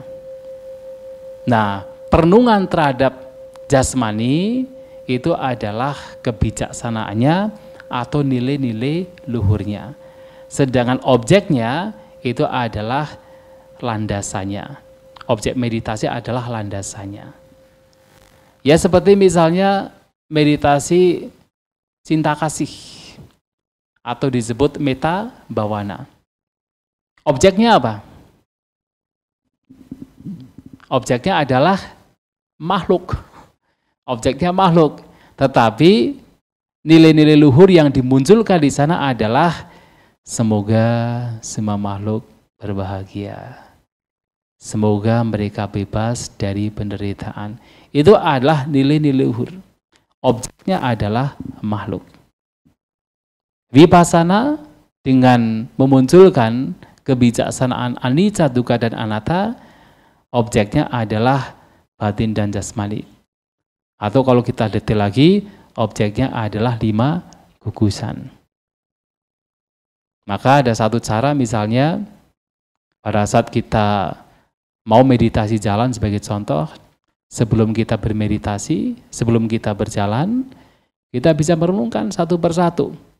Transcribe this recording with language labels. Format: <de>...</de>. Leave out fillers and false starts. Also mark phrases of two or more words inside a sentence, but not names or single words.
<id>Nah, perenungan terhadap jasmani itu adalah kebijaksanaannya atau nilai-nilai luhurnya. Sedangkan objeknya itu adalah landasannya. Objek meditasi adalah landasannya. Ya seperti misalnya meditasi cinta kasih atau disebut</id> <pi>metta bhavana.</pi> <id>Objeknya apa? Objeknya adalah makhluk. Objeknya makhluk. Tetapi nilai-nilai luhur yang dimunculkan di sana adalah semoga semua makhluk berbahagia. Semoga mereka bebas dari penderitaan. Itu adalah nilai-nilai luhur. Objeknya adalah makhluk. Vipassana dengan memunculkan kebijaksanaan</id> <pi>anicca, dukkha,</pi> <id>dan anatta, objeknya adalah batin dan jasmani. Atau kalau kita detail lagi, objeknya adalah 5 gugusan. Maka ada satu cara misalnya, pada saat kita mau meditasi jalan sebagai contoh, sebelum kita bermeditasi, sebelum kita berjalan, kita bisa merenungkan satu persatu.</id>